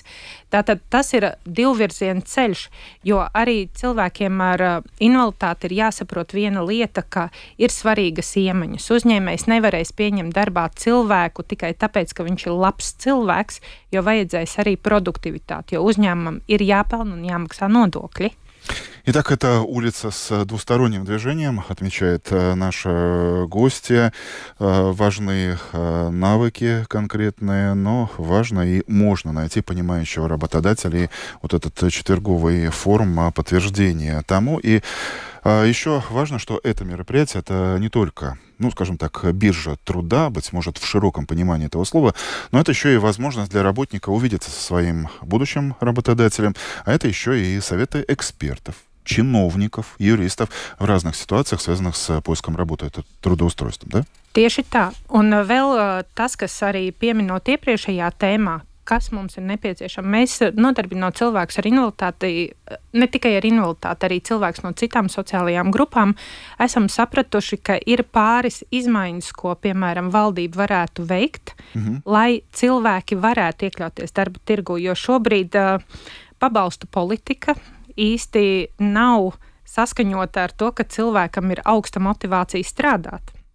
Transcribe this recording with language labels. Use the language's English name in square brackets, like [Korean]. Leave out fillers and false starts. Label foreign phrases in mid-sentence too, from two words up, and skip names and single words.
[Latvian] Tātad tas ir divvirziena ceļš, jo arī cilvēkiem ar invaliditāti ir jāsaprot viena lieta, ka ir svarīgas iemaņas. Uzņēmējs nevarēs pieņemt darbā cilvēku tikai tāpēc, ka viņš ir labs cilvēks, jo vajadzēs arī produktivitāti, jo uzņēmumam ir jāpelna un jāmaksā nodokļi. [Russian] Итак, это улица с двусторонним движением, отмечает наша гостья. Важны навыки конкретные, но важно и можно найти понимающего работодателя. И вот этот четверговый форум подтверждения тому. И еще важно, что это мероприятие, это не только, скажем так, биржа труда, быть может, в широком понимании этого слова, но это еще и возможность для работника увидеться со своим будущим работодателем, а это еще и советы экспертов, чиновников, юристов в разных ситуациях, связанных с поиском работы, это трудоустройством, да? [Latvian] Tieši tā. Un vēl tas, kas arī pieminot iepriekšējā tēmā, kas mums ir nepieciešams. Mēs nodarbinot cilvēkus ar invaliditāti, ne tikai ar invaliditāti, arī cilvēkus no citām sociālajām grupām, esam sapratuši, ka ir pāris izmaiņas, ko, piemēram, valdība varētu veikt, lai cilvēki varētu iekļauties darba tirgu, jo šobrīd pabalstu politika īsti nav saskaņota ar to, ka cilvēkam ir augsta motivācija strādāt.